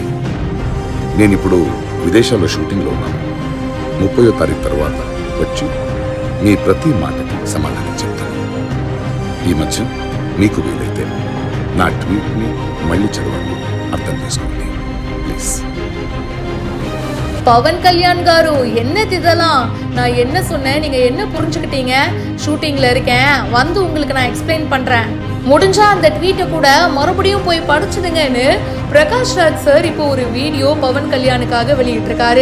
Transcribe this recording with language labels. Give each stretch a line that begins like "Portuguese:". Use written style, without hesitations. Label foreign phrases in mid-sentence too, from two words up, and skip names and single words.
Telugu: నేను ఇప్పుడు విదేశాల్లో షూటింగ్లో ఉన్నాను. 30వ తారీఖు తర్వాత వచ్చి మీ ప్రతి మాటకి సమాధానం చెప్తాను. ఈ మధ్య మీకు వీలైతే నా ట్వీట్ని మళ్ళీ చదవండి, అర్థం చేసుకోండి ప్లీజ్.
Tamil: பவன் கல்யாண் காரு என்னது இதெல்லாம்? நான் என்ன சொன்னேன், நீங்க என்ன புரிஞ்சுக்கிட்டீங்க? ஷூட்டிங்ல இருக்கேன், வந்து உங்களுக்கு நான் எக்ஸ்பிளைன் பண்றேன். முடிஞ்சா அந்த ட்வீட்டை கூட மறுபடியும் போய் படிச்சுடுங்கன்னு பிரகாஷ் ராஜ் சார் இப்போ ஒரு வீடியோ பவன் கல்யாணுக்காக வெளியிட்டிருக்காரு.